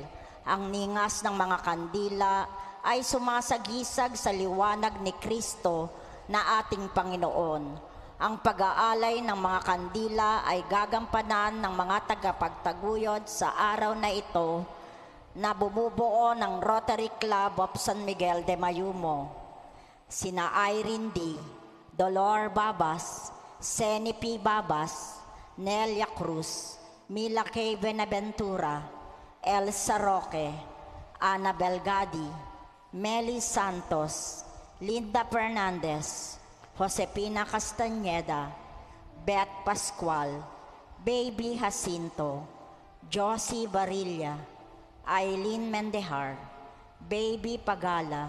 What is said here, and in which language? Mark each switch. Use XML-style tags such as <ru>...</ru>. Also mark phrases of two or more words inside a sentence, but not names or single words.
<tl>Ang ningas ng mga kandila ay sumasagisag sa liwanag ni Kristo na ating Panginoon. Ang pag-aalay ng mga kandila ay gagampanan ng mga tagapagtaguyod sa araw na ito na bumubuo ng Rotary Club of San Miguel de Mayumo. Sina Irene D., Dolor Babas, Seni P. Babas, Nelia Cruz, Mila K. Benaventura, Elsa Roque, Annabel Gadi, Meli Santos, Linda Fernandez, Josepina Castañeda, Beth Pascual, Baby Jacinto, Josie Barilla, Eileen Mendehar, Baby Pagala,</tl>